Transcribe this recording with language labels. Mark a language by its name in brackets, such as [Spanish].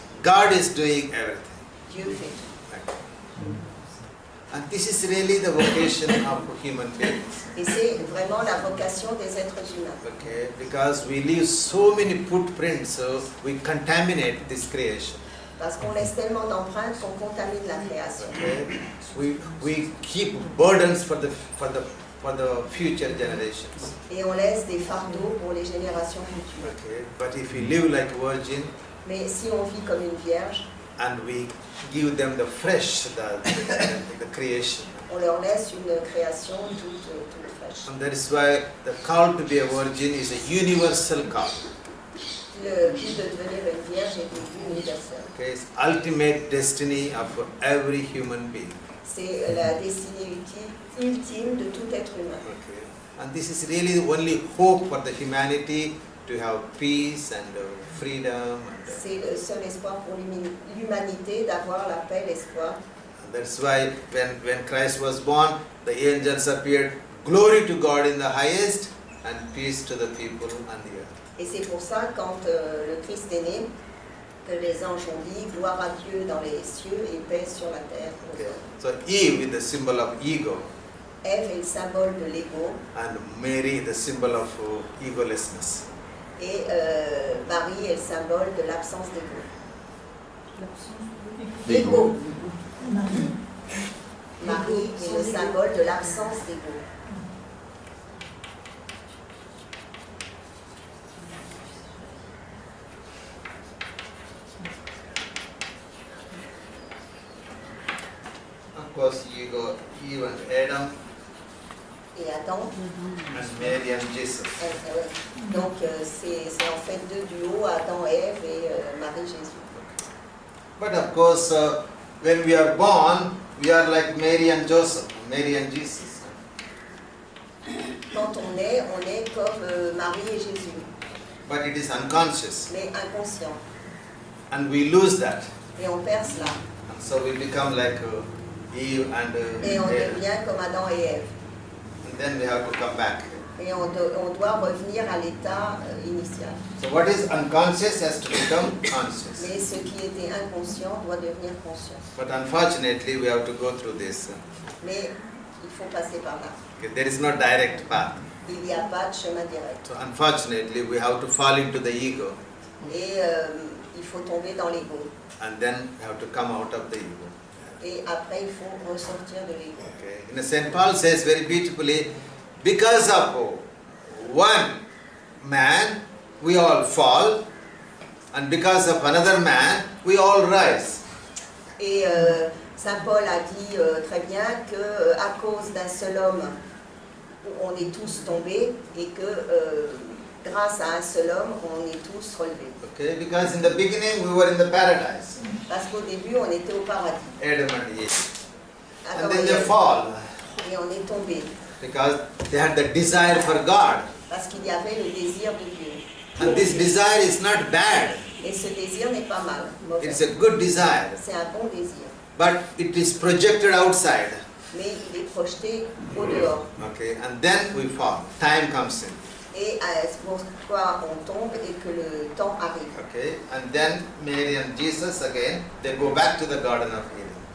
[English] God is doing everything. [French] Dieu fait tout. [English] Okay. And this is really the vocation of human beings. [French] Et c'est vraiment la vocation des êtres humains. [English] Okay, because we leave so many footprints, so we contaminate this creation. [French] Parce qu'on laisse tellement d'empreintes qu'on contamine la création. [English] Okay, we keep burdens for the future generations. [French] Et on laisse des fardeaux pour les générations futures. [English] Okay, but if we live like a virgin [French] Mais si on vit comme une vierge, [English] and we give them the fresh, the creation. [French] on leur laisse une création toute fraîche. [English] And that is why the call to be a virgin is a universal call. [French] Le but de devenir une vierge est universel. [English] Okay, it's ultimate destiny of every human being. [French] C'est la destinée ultime de tout être humain. [English] Okay. And this is really the only hope for the humanity to have peace and freedom. [French] C'est le seul espoir pour l'humanité d'avoir la paix, l'espoir. [English] That's why when Christ was born, the angels appeared, glory to God in the highest and peace to the people on the earth. [French] Et c'est pour ça, quand le Christ est né, que les anges ont dit gloire à Dieu dans les cieux et paix sur la terre. [English] Okay. So Eve is the symbol of ego, [French] Ève est le symbole de l'ego [English] and Mary the symbol of egolessness. [French] et Marie est le symbole de l'absence d'ego. L'ego. Marie est le symbole de l'absence d'ego. [English] Of course, you go Eve and Adam [French] Et Adam, [English] and Mary and Jesus. [French] donc c'est en fait deux duos, Adam, Ève et Marie-Jésus. [English] But of course, when we are born, we are like Mary and Joseph, Mary and Jesus. [French] Quand on est comme Marie et Jésus, [English] But it is unconscious, [French] mais inconscient. [English] and we lose that. [French] Et on perd cela. [English] And so we become like Eve and [French] Et on [English] Adam. [French] devient comme Adam et Ève. [English] And then we have to come back. [French] Et on doit revenir à l'état initial. [English] So what is unconscious has to become conscious. [French] Mais ce qui était inconscient doit devenir conscient. [English] But unfortunately, we have to go through this. [French] Mais il faut passer par là. [English] Okay, there is no direct path. [French] Il n'y a pas de chemin direct. [English] So unfortunately, we have to fall into the ego, [French] Et il faut tomber dans l'ego. [English] and then we have to come out of the ego. [French] Et après, il faut ressortir de l'ego. [English] Okay. And St. Paul says very beautifully, because of one man, we all fall, and because of another man, we all rise. [French] Et Saint Paul a dit très bien que à cause d'un seul homme, on est tous tombés et que grâce à un seul homme, on est tous relevés. [English] Okay, because in the beginning we were in the paradise, [French] Parce qu'au début, on était au paradis. [English] Adam and Eve. [French] Adam [English] And then [French] et [English] they [French] Ève. [English] fall [French] Et on est tombés [English] because they had the desire for God. [French] parce qu'il y avait le désir de Dieu. [English] And this desire is not bad. [French] Et ce désir n'est pas mal, mauvais. [English] It's a good desire. [French] C'est un bon désir. [English] But it is projected outside. [French] Mais il est projeté au dehors. [English] Okay, and then we fall. Time comes in. [French] Et c'est pourquoi on tombe et que le temps arrive. [English] Okay, and then Mary and Jesus again, they go back to the Garden of Eden.